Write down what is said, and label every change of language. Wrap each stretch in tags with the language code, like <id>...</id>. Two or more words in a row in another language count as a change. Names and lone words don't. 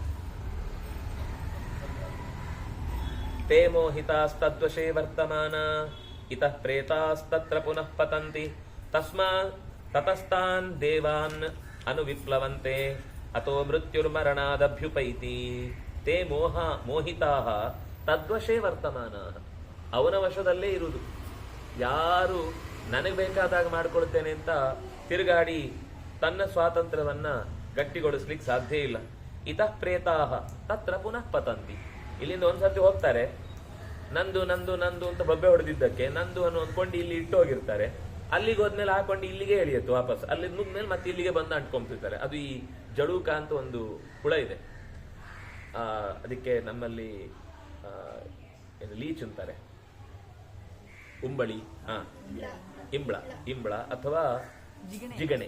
<sa>ತೇ ಮೋಹಿತಾಸ್ತದ್ವಶೇ ವರ್ತಮಾನ ಇತಃ ಪ್ರೇತಾಸ್ತತ್ರ ಪುನಃ ಪತಂತಿ ತತಸ್ತಾನ್ ದೇವಾನ್ ಅನುವಿಪ್ಲವಂತೆ ಅತೋ ಮೃತ್ಯುರ್ಮರಣಾದಭ್ಯುಪೈತಿ. ತೇ ಮೋಹಿತಾಃ ತದ್ವಶೇ ವರ್ತಮಾನ,</sa> <kn>ಅವನ ವಶದಲ್ಲೇ ಇರುವುದು. ಯಾರು ನನಗೆ ಬೇಕಾದಾಗ ಮಾಡ್ಕೊಳ್ತೇನೆ ಅಂತ ತಿರುಗಾಡಿ ತನ್ನ ಸ್ವಾತಂತ್ರ್ಯವನ್ನ ಗಟ್ಟಿಗೊಳಿಸ್ಲಿಕ್ಕೆ ಸಾಧ್ಯ ಇಲ್ಲ.</kn> <sa>ಇತಃ ಪ್ರೇತಾಹ ತತ್ರ ಪುನಃ ಪತಂತಿ.</sa> <kn>ಇಲ್ಲಿಂದ ಒಂದ್ಸರ್ತಿ ಹೋಗ್ತಾರೆ, ನಂದು ನಂದು ನಂದು ಅಂತ ಬೊಬ್ಬೆ ಹೊಡೆದಿದ್ದಕ್ಕೆ ನಂದು ಅನ್ನೋ ಅಂದ್ಕೊಂಡು ಇಲ್ಲಿ ಇಟ್ಟು ಹೋಗಿರ್ತಾರೆ. ಅಲ್ಲಿಗೆ ಹೋದ್ಮೇಲೆ ಹಾಕೊಂಡು ಇಲ್ಲಿಗೆ ಎಳಿಯತ್ತು ವಾಪಸ್. ಅಲ್ಲಿ ನುಗ್ಮೇಲೆ ಮತ್ತೆ ಇಲ್ಲಿಗೆ ಬಂದು ಅಂಟ್ಕೊಂತಿರ್ತಾರೆ. ಅದು ಈ ಜಡೂಕ ಅಂತ ಒಂದು ಹುಳ ಇದೆ, ಅದಕ್ಕೆ ನಮ್ಮಲ್ಲಿ ಲೀಚ್ ಅಂತಾರೆ, ಉಂಬಳಿ, ಇಂಬಳ ಅಥವಾ ಜಿಗಣೆ.</kn>